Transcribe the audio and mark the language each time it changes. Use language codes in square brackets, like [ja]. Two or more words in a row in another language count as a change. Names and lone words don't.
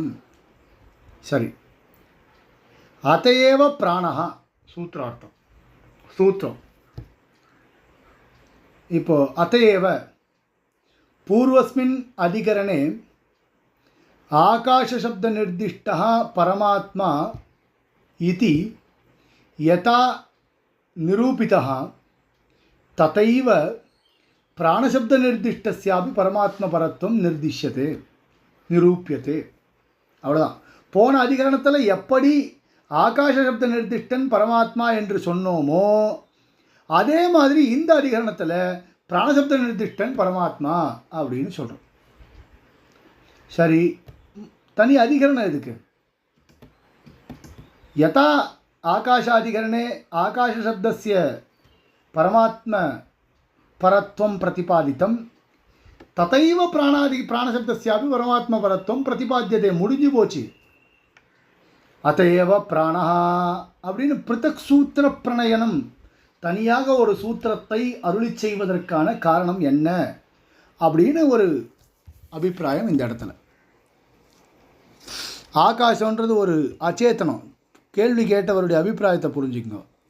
[sa] सरि, अतएव प्राणः सूत्रार्थं सूत्रम् इप्पो अतएव पूर्वस्मिन् अधिकरणे आकाशशब्दनिर्दिष्टः परमात्मा इति यथा निरूपितः तथैव प्राणशब्दनिर्दिष्टस्यापि परमात्मपरत्वं निर्दिश्यते निरूप्यते। [ta] அவ்வளோதான். போன அதிகரணத்தில் எப்படி ஆகாச சப்த நிர்திஷ்டன் பரமாத்மா என்று சொன்னோமோ அதே மாதிரி இந்த அதிகரணத்தில் பிராணசப்த நிர்திஷ்டன் பரமாத்மா அப்படின்னு சொல்கிறோம். சரி, தனி அதிகரணம் எதுக்கு? [sa] யதா आकाशाधिकरणे आकाशशब्दस्य परमात्म परत्वं प्रतिपादितं तथैव प्राणशब्दस्यापि परमात्मपरत्वं प्रतिपाद्यते. [ta] முடிஞ்சு போச்சு. [sa] अतएव प्राणः [ta] அப்படின்னு [sa] पृथक् सूत्र प्रणयनम्, [ta] தனியாக ஒரு சூத்திரத்தை அருளி செய்வதற்கான காரணம் என்ன அப்படின்னு ஒரு அபிப்பிராயம் இந்த இடத்துல. ஆகாசம்ன்றது ஒரு அச்சேதனம். கேள்வி கேட்டவருடைய அபிப்பிராயத்தை புரிஞ்சுக்கணும்.